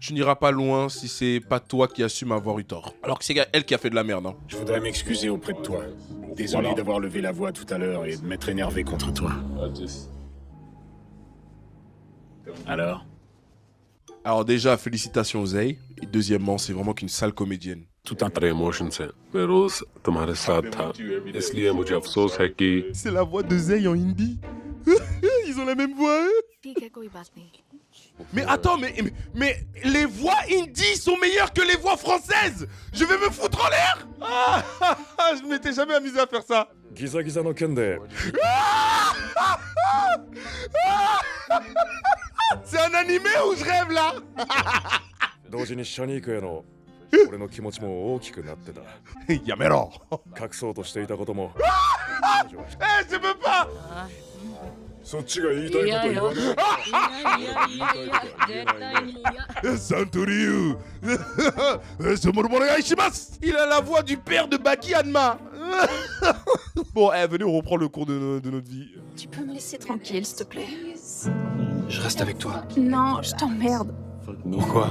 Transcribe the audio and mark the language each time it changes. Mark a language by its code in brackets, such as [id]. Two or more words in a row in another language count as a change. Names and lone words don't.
[fr] Tu n'iras pas loin si c'est pas toi qui assume avoir eu tort. Alors que c'est elle qui a fait de la merde, hein. Je voudrais m'excuser auprès de toi. Désolé d'avoir levé la voix tout à l'heure et de m'être énervé contre toi. Alors? Alors déjà, félicitations Zay. Et deuxièmement, c'est vraiment qu'une sale comédienne. tout un [hi] तरह इमोशंस हैं मैं रोज तुम्हारे साथ था इसलिए मुझे अफसोस है कि [fr] C'est la voix de Zay en hindi. Ils ont la même voix, eux. Mais attends, mais les voix hindi sont meilleures que les voix françaises. Je vais me foutre en l'air. Je m'étais jamais amusé à faire ça. [ja] ギザギザの剣で [fr] C'est un animé ou je rêve là? [ja] 同時にシャニークへの俺の気持ちも大きくなってた Yamero. 隠そうとしていたことも [fr] Eh, je peux pas. [ja] そっちが言いたいこと言わない [fr] Santoriu. Il a la voix du père de Baki Hanma. Bon, venez, on reprend le cours de notre vie. Tu peux me laisser tranquille, s'il te plaît? Je reste avec toi. Non, je t'emmerde. Pourquoi?